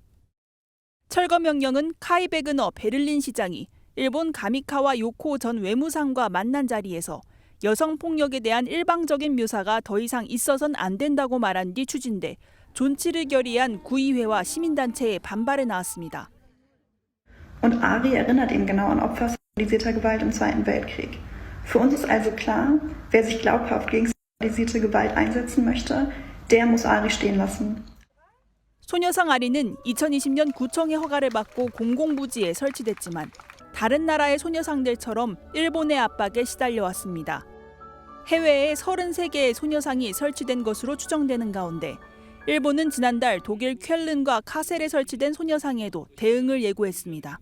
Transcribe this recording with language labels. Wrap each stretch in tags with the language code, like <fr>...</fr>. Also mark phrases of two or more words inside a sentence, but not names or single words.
<ko>철거 명령은 카이 베그너 베를린 시장이 일본 가미카와 요코 전 외무상과 만난 자리에서 여성폭력에 대한 일방적인 묘사가 더 이상 있어선 안 된다고 말한 뒤 추진돼 존치를 결의한 구의회와 시민단체의 반발에 나왔습니다.</ko> <de>Und Ari erinnert eben genau an Opfer sexualisierter Gewalt im Zweiten Weltkrieg. Für uns ist also klar, wer sich glaubhaft gegen sexualisierte Gewalt einsetzen möchte, der muss Ari stehen lassen.</de> <ko>소녀상 아리는 2020년 구청의 허가를 받고 공공부지에 설치됐지만 다른 나라의 소녀상들처럼 일본의 압박에 시달려왔습니다. 해외에 33개의 소녀상이 설치된 것으로 추정되는 가운데 일본은 지난달 독일 쾰른과 카셀에 설치된 소녀상에도 대응을 예고했습니다.</ko>